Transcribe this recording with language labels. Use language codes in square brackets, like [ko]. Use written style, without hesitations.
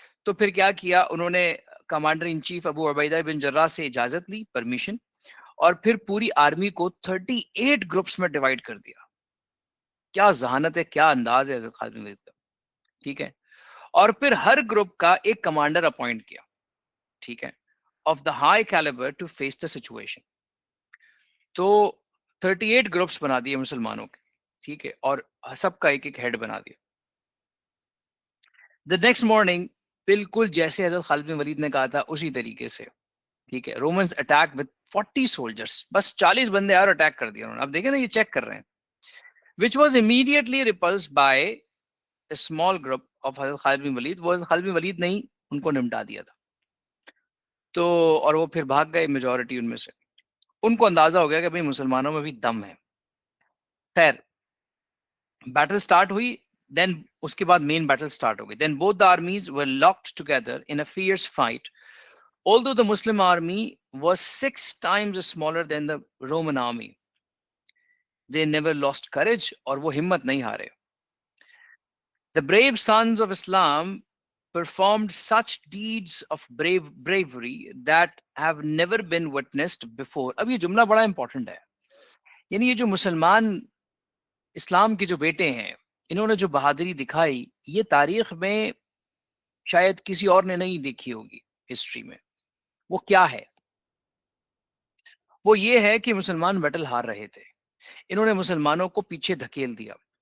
[ur] تو پھر کیا کیا انہوں نے؟ کمانڈر ان چیف ابو عبیدہ بن جراح سے اجازت لی, پرمیشن, اور پھر پوری آرمی کو 38 گروپس میں ڈیوائڈ کر دیا. کیا ذہانت ہے, کیا انداز ہے حضرت خالد بن ولید کا. ٹھیک ہے. اور پھر ہر گروپ کا ایک کمانڈر اپوائنٹ کیا. ٹھیک ہے. [en] of the high caliber to face the situation. [ur] تو 38 گروپس بنا دیے مسلمانوں کے, ٹھیک ہے, اور سب کا ایک ایک ہیڈ بنا دیا. [en] the next morning [ur] بالکل جیسے حضرت خالد بن ولید نے کہا تھا اسی طریقے سے, ٹھیک ہے, [en] Romans attack with 40 soldiers, [ur] بس 40 بندے اور اٹیک کر دیا انہوں نے. اب دیکھیں نا, یہ چیک کر رہے ہیں. [en] which was immediately repulsed by a small group of حضرت Khalid bin Walid. [ur] وہ خالد بن ولید نے ہی ان کو نمٹا دیا تھا. تو اور وہ پھر بھاگ گئے میجورٹی ان میں سے. ان کو اندازہ ہو گیا کہ بھئی مسلمانوں میں بھی دم ہے. خیر بیٹل سٹارٹ ہوئی, دین اس کے بعد مین بیٹل سٹارٹ ہو گئی. [en] Then both the armies were locked together in a fierce fight. Although the Muslim army was 6 times smaller than the Roman army, they never lost courage, [ur] اور وہ ہمت نہیں ہارے. [en] The brave sons of Islam performed such deeds of bravery that have never been witnessed before. [ur] اب یہ جملہ بڑا important ہے. یعنی یہ جو مسلمان اسلام کے جو بیٹے ہیں, انہوں نے جو بہادری دکھائی, یہ تاریخ میں شاید کسی اور نے نہیں دیکھی ہوگی ہسٹری میں. وہ کیا ہے؟ وہ یہ ہے کہ مسلمان بیٹل ہار رہے تھے, انہوں نے مسلمانوں کو پیچھے دھکیل دیا.